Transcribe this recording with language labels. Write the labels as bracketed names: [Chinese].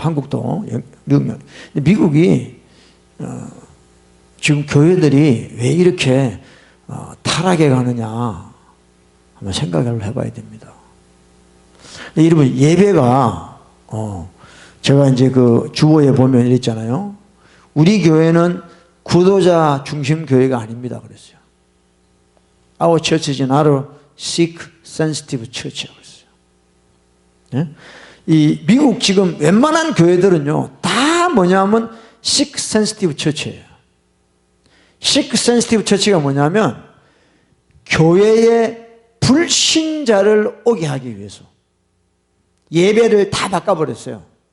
[Korean] 한국도 영향. 미국이 지금 교회들이 왜 이렇게 타락해 가느냐 한번 생각을 해봐야 됩니다. 근데 여러분 예배가 제가 이제 그 주보에 보면 이랬잖아요. 우리 교회는 구도자 중심 교회가 아닙니다. 그랬어요. [English] Our church is not a sick, sensitive church라고 [Korean] 그랬어요. 네? 이 미국 지금 웬만한 교회들은요 다 뭐냐면 sick, sensitive church예요. sick, sensitive church가 뭐냐면 교회에 불신자를 오게 하기 위해서 예배를 다 바꿔버렸어요.